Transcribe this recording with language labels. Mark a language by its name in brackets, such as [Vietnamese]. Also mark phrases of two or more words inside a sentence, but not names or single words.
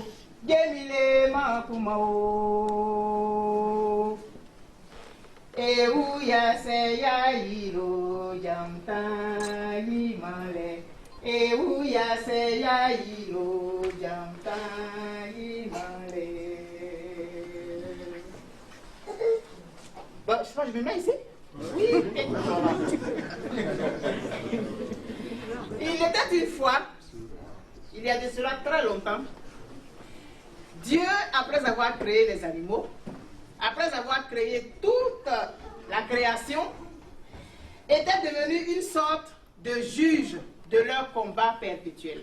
[French] Jemile Makumao. Eu ya se ya yilo jamta himale. Eu ya se ya yilo jamta himale. Bon, je crois que je me mets ici. Oui. Il était une fois, il y a de cela très longtemps, Dieu, après avoir créé les animaux, après avoir créé toute la création, était devenu une sorte de juge de leur combat perpétuel.